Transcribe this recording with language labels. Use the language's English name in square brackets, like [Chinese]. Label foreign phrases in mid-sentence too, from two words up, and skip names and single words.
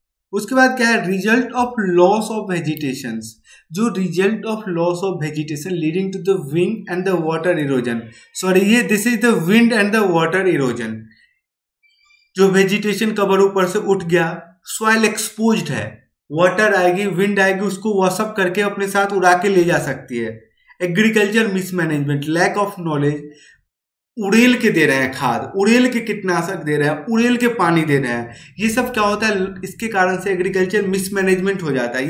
[Hindi] उसके बाद क्या है, [English] Result of loss of vegetation, जो result of loss of vegetation leading to the wind and the water erosion, sorry ये this is the wind and the water erosion। [Hindi] जो [English] vegetation cover [Hindi] ऊपर से उठ गया, [English] soil exposed [Hindi] है, वाटर आएगी, विंड आएगी, उसको वॉशअप करके अपने साथ उड़ा के ले जा सकती है। [English] agriculture mismanagement, lack of knowledge, [Hindi] उड़ेल के दे रहे हैं खाद, उड़ेल के कीटनाशक दे रहे हैं, उड़ेल के पानी दे रहे हैं, ये सब क्या होता है, इसके कारण से [English] agriculture mismanagement [Hindi] हो जाता है।